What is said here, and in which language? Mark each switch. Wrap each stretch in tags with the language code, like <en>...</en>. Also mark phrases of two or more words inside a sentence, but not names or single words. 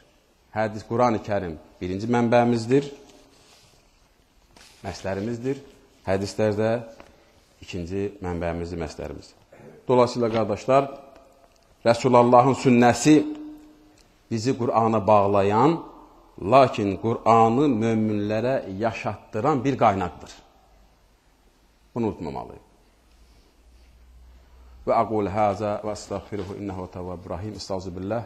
<az>Hədis, Qur'an-ı Kərim birinci mənbəmizdir, məslərimizdir. Hədislər də ikinci mənbəmizdir, məslərimiz. Dolayısıyla, qardaşlar, Rəsulullahın sünnəsi bizi Qur'ana bağlayan, lakin Qur'anı möminlərə yaşatdıran bir qaynaqdır. Bunu unutmamalıyıq.</az> <ar>وأقول هذا وأستغفره إنه التواب الرحيم.</ar> <az>Estağfirullah.</az>